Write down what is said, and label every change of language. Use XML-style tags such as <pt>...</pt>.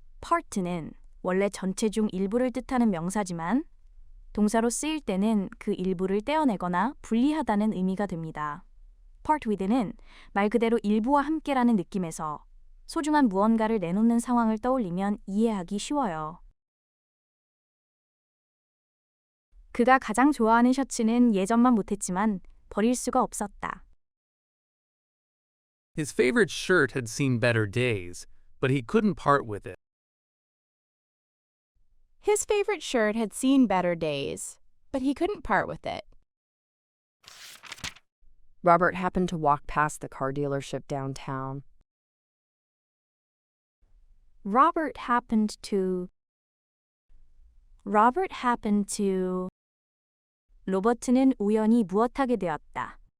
<ko>part는 원래 전체 중 일부를 뜻하는 명사지만 동사로 쓰일 때는 그 일부를 떼어내거나 분리하다는 의미가 됩니다. part with는 말 그대로 일부와 함께라는 느낌에서 소중한 무언가를 내놓는 상황을 떠올리면 이해하기 쉬워요. 그가 가장 좋아하는 셔츠는 예전만 못했지만 버릴 수가 없었다.</ko> <en>His favorite shirt had seen better days, but he couldn't part with it. His favorite shirt had seen better days, but he couldn't part with it. Robert happened to walk past the car dealership downtown. Robert happened to</en> <ko>로버트는 우연히 무엇하게 되었다.</ko>